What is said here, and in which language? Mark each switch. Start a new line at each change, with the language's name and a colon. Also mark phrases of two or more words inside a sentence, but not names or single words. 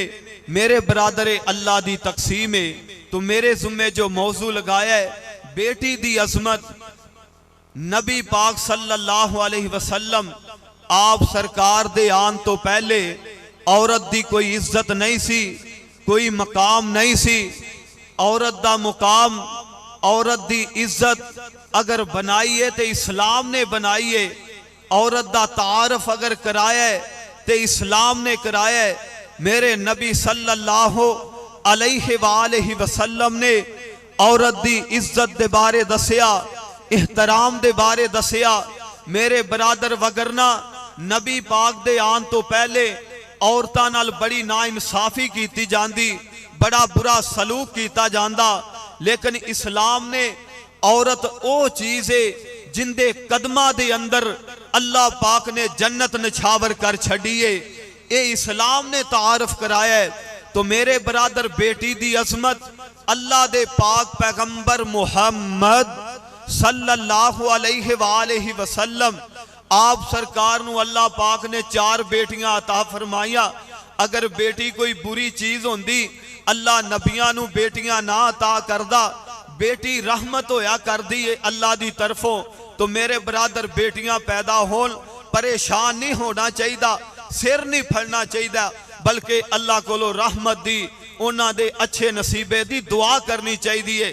Punjabi: میرے برادر اللہ دی تقسیم ہے۔ تو میرے ذمے جو موضوع لگایا ہے بیٹی دی عظمت، نبی پاک
Arabic: صلی اللہ علیہ وسلم
Punjabi: آپ سرکار دے آن تو پہلے عورت دی کوئی عزت نہیں سی، کوئی مقام نہیں سی. عورت دا مقام، عورت دی عزت اگر بنائی ہے تو اسلام نے بنائی ہے. عورت دا تعارف اگر کرایا ہے تو اسلام نے کرایا ہے. میرے نبی
Arabic: صلی اللہ علیہ وسلم
Punjabi: نے عورت دی عزت دے بارے دسیا، احترام دے بارے دسیا. میرے برادر، وگرنہ نبی پاک دے آن تو پہلے عورتاں نال بڑی ناانصافی کیتی جاندی، بڑا برا سلوک کیتا جاندا. لیکن اسلام نے عورت او چیز ہے جندے قدماں دے اندر اللہ پاک نے جنت نچھاور کر چھڈی ہے. یہ اسلام نے تعارف کرایا ہے۔ تو میرے برادر بیٹی دی عظمت اللہ دے پاک پیغمبر محمد
Arabic: صلی اللہ علیہ وسلم
Punjabi: آپ سرکار نوں اللہ پاک نے 4 بیٹیاں عطا فرمائیاں. اگر بیٹی کوئی بری چیز ہوندی اللہ نبیاں نوں بیٹیاں نہ عطا کردا، بیٹی رحمت ہویا کردی ہے اللہ دی طرفوں. تو میرے برادر بیٹیاں پیدا ہون پریشان نہیں ہونا چاہیے، سر نہیں پھڑنا چاہیے، بلکہ اللہ کولوں رحمت دی انہاں دے اچھے نصیبے دی دعا کرنی چاہیے.